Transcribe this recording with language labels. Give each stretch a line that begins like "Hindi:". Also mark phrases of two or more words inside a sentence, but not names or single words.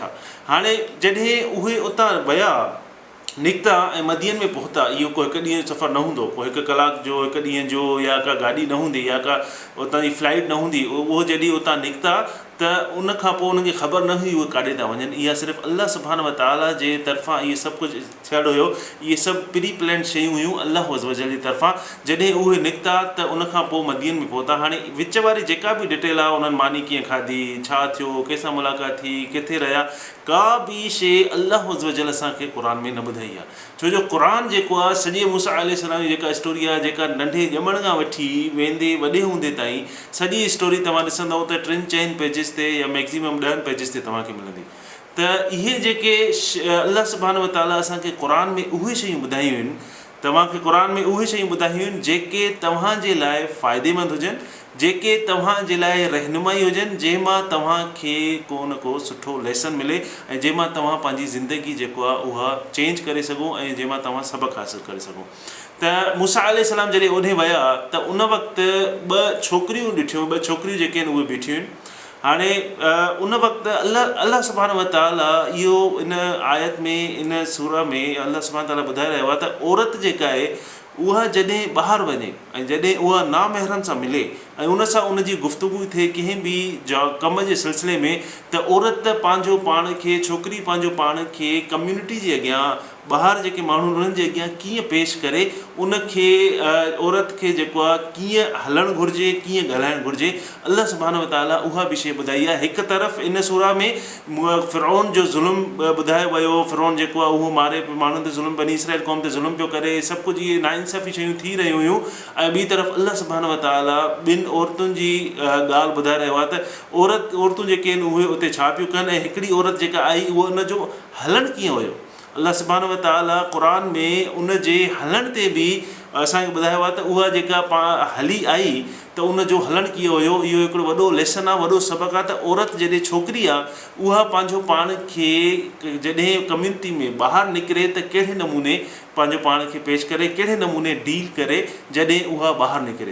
Sindhi: हाणे जॾहिं उहे उतां विया निकिता ऐं मदियन में पहुता, इहो को हिकु ॾींहुं सफ़र न हूंदो, को हिकु कलाक जो, हिकु ॾींहं जो, या का गाॾी न हूंदी या का उतां जी फ्लाइट न हूंदी। उहो जॾहिं उतां निकिता त उनखां पोइ उन्हनि खे ख़बर न हुई उहे काॾे था वञनि। इहा सिर्फ़ु
Arabic: الله سبحان وتعالى
Sindhi: जे तरफ़ां इहे सभु कुझु थियलु हुयो, इहे सभु
English: pre plan
Sindhi: शयूं हुयूं
Arabic: الله عز وجل
Sindhi: जी तरफ़ां। जॾहिं उहे निकिता त उनखां पोइ मदियन में पहुता। हाणे विच वारी जेका बि डिटेल आहे, उन्हनि मानी कीअं खाधी, छा थियो, कंहिंसां मुलाक़ात थी, किथे रहिया, का बि शइ
Arabic: الله عز وجل
Sindhi: असांखे क़ुर में न ॿुधाई आहे। छो जो क़ुर जेको आहे सॼे मूसा अलैहिस्सलाम जी जेका स्टोरी आहे, जेका नंढे ॼमण खां वठी वेंदे वॾे हूंदे ताईं सॼी स्टोरी तव्हां ॾिसंदव त 3-4 पेजिस ते या मैक्सिमम 10 पेजिस ते तव्हांखे मिलंदी। त इहे जेके
Arabic: الله سبحان وتعالى
Sindhi: असांखे क़ुर में उहे शयूं ॿुधायूं आहिनि, तव्हांखे क़ुर में उहे शयूं ॿुधायूं आहिनि जेके तव्हांजे लाइ फ़ाइदेमंद हुजनि, जेके तव्हांजे लाइ रहनुमाई हुजनि, जंहिंमां तव्हांखे को न को सुठो लेसन मिले ऐं जंहिंमां तव्हां पंहिंजी ज़िंदगी जेको आहे उहा चेंज करे सघो ऐं जंहिंमां तव्हां सबक़ु हासिलु करे सघो। त मूसा अलैहिस्सलाम जॾहिं ओॾे विया त उन वक़्तु ॿ छोकिरियूं ॾिठियूं, ॿ छोकिरियूं जेके आहिनि उहे बीठियूं आहिनि। हाणे उन वक़्तु
Arabic: الله سبحان وتعالى
Sindhi: इहो इन आयत में, इन सूरह में
Arabic: الله سبحان تعالى
Sindhi: ॿुधाए रहियो आहे त औरत जेका आहे उहा जॾहिं ॿाहिरि वञे ऐं जॾहिं उहा नामहरम सां मिले ऐं उन सां उनजी गुफ़्तगू थिए कंहिं बि कम जे सिलसिले में, त औरत पंहिंजो पाण खे, छोकिरी पंहिंजो पाण खे कम्यूनिटी जे अॻियां, ॿाहिरि जेके माण्हू उन्हनि जे अॻियां कीअं पेश करे, उनखे औरत खे जेको आहे कीअं हलणु घुरिजे, कीअं ॻाल्हाइणु घुरिजे,
Arabic: الله سبحان وتعالى
Sindhi: उहा बि शइ ॿुधाई आहे। हिकु तरफ़ इन सूरह में फ़िरौन जो ज़ुल्म ॿुधायो वियो, फ़िरौन जेको आहे उहो मारे माण्हुनि ते ज़ुल्म, बनी इसराइल क़ौम ते ज़ुल्म पियो करे, सभु कुझु इहे नाइंसाफ़ी शयूं थी रहियूं हुयूं। ऐं ॿी तरफ़
Arabic: الله سبحان وتعالى
Sindhi: ॿिनि औरतुनि जी ॻाल्हि ॿुधाए रहियो आहे त औरतूं जेके आहिनि उहे उते छा पियूं कनि ऐं हिकिड़ी औरत जेका आई उहो उनजो हलणु कीअं हुयो।
Arabic: الله سبحان وتعالى
Sindhi: क़ुर में उन जे हलण ते बि असांखे ॿुधायो आहे त उहा जेका हली आई त उनजो हलणु कीअं हुयो। इहो हिकिड़ो वॾो लेसन आहे, वॾो सबक़ु आहे त औरत जॾहिं छोकिरी आहे उहा पंहिंजो पाण खे जॾहिं कम्यूनिटी में ॿाहिरि निकिरे त कहिड़े नमूने पंहिंजो पाण खे पेश करे, कहिड़े नमूने डील करे जॾहिं उहा ॿाहिरि निकिरे।